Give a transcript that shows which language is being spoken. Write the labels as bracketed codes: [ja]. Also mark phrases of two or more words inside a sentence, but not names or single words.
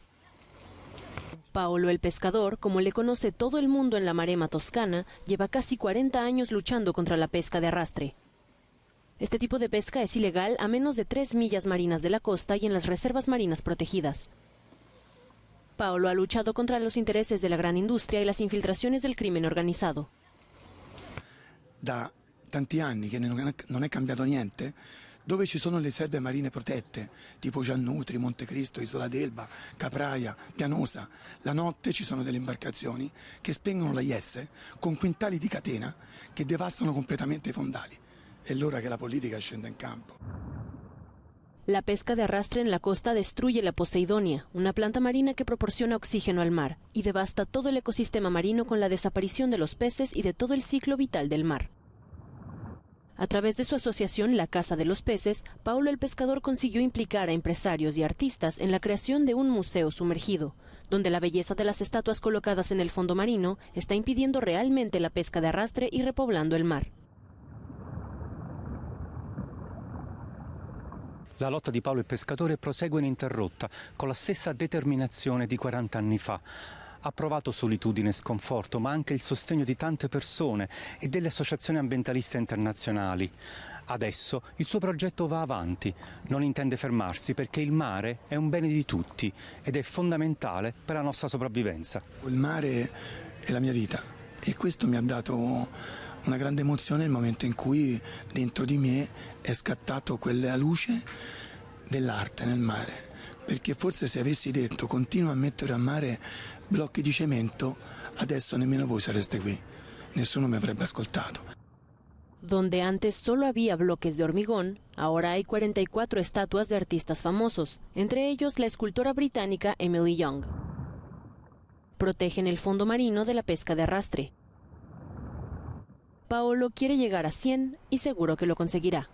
[es] Paolo el pescador, como le conoce todo el mundo en la Maremma toscana, lleva casi 40 años luchando contra la pesca de arrastre. Este tipo de pesca es ilegal a menos de 3 millas marinas de la costa y en las reservas marinas protegidas. Paolo ha luchado contra los intereses de la gran industria y las infiltraciones del crimen organizado. [it] Da tanti anni che non è cambiato niente, dove ci sono le riserve marine protette, tipo Giannutri, Montecristo, Isola d'Elba, Capraia, Pianosa, la notte ci sono delle imbarcazioni che spengono la IS con quintali di catena che devastano completamente i fondali. È l'ora che la politica scenda in campo. [es] La pesca de arrastre en la costa destruye la Poseidonia, una planta marina que proporciona oxígeno al mar, y devasta todo el ecosistema marino con la desaparición de los peces y de todo el ciclo vital del mar. A través de su asociación La Casa de los Peces, Paolo el pescador consiguió implicar a empresarios y artistas en la creación de un museo sumergido, donde la belleza de las estatuas colocadas en el fondo marino está impidiendo realmente la pesca de arrastre y repoblando el mar. [it] La lotta di Paolo il pescatore prosegue ininterrotta, con la stessa determinazione di 40 anni fa. ha provato solitudine e sconforto, ma anche il sostegno di tante persone e delle associazioni ambientaliste internazionali. Adesso il suo progetto va avanti, non intende fermarsi perché il mare è un bene di tutti ed è fondamentale per la nostra sopravvivenza. Il mare è la mia vita e questo mi ha dato una grande emozione nel momento in cui dentro di me è scattato quella luce dell'arte nel mare, perché forse se avessi detto continua a mettere a mare blocchi di cemento, adesso nemmeno voi sareste qui, nessuno mi avrebbe ascoltato. [es] Donde antes solo había bloques de hormigón, ahora hay 44 estatuas de artistas famosos, entre ellos la escultora británica Emily Young. Protegen el fondo marino de la pesca de arrastre. Paolo quiere llegar a 100 y seguro que lo conseguirá.